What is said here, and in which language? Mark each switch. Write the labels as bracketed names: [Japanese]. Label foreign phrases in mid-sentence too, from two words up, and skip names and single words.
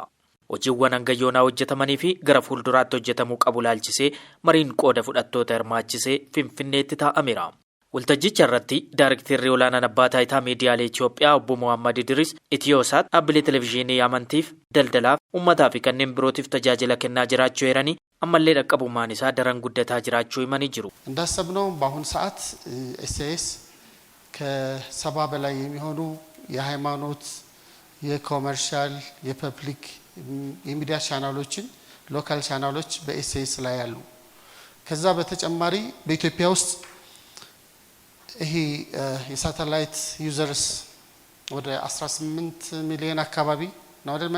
[Oromo] Hojiiwwan hangayyoonaa hojjetamanii fi gara fuulduraatti hojjetamuu qabu laalchisee mariin qooda fudhattoota hirmaachisee Finfinneetti taa'ameera. Waltajjicha irratti Daarektarri olaanaan abbaa taayitaa miidiyaalee Itoophiyaa obbo Mohammad Idris Itiyoosaat dhaabbilee televezyiinii amantiif, daldalaaf, uummataa fi kanneen birootiif tajaajila kennaa jiraachuu eeranii ammallee dhaqqabummaan isaa daran guddataa jiraachuu himanii jiru. [Amharic] እንዳሰብነው በአሁን ሰዓት ኤስኤስ ከ70 በላይ የሚሆኑ የሃይማኖት የኮመርሻል የፐብሊክ የሚዲያ ቻናሎችን [English] local channels [Amharic] በኤስኤስ ላይ ያሉ ከዛ በተጨማሪ በኢትዮጵያ ውስጥ ይሄ የሳተላይት ዩዘርስ ወደ 18 ሚሊዮን አካባቢ ነው አይደል?